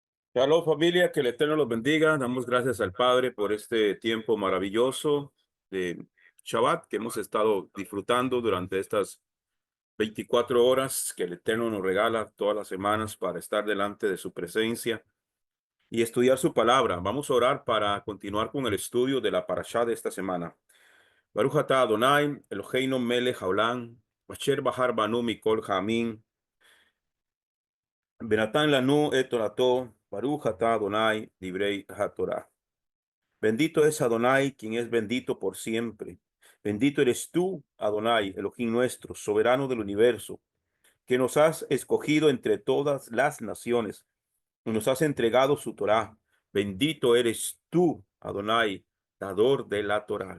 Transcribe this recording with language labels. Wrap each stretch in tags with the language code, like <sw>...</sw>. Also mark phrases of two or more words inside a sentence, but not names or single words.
<es>Shalom familia, que el Eterno los bendiga. Damos gracias al Padre por este tiempo maravilloso de Shabbat que hemos estado disfrutando durante estas 24 horas que el Eterno nos regala todas las semanas para estar delante de su presencia y estudiar su palabra. Vamos a orar para continuar con el estudio de la parashá de esta semana.</es> <he>ברוך אתה אדוני, אלוהינו מלך העולם, אשר בחר בנו מכל העמים, ונתן לנו את תורתו, ברוך אתה אדוני, דברי התורה.</he> <es>Bendito es Adonai, quien es bendito por siempre. Bendito eres tú, Adonai, Elohim nuestro, soberano del universo, que nos has escogido entre todas las naciones y nos has entregado su Torá. Bendito eres tú, Adonai, dador de la Torá.</es>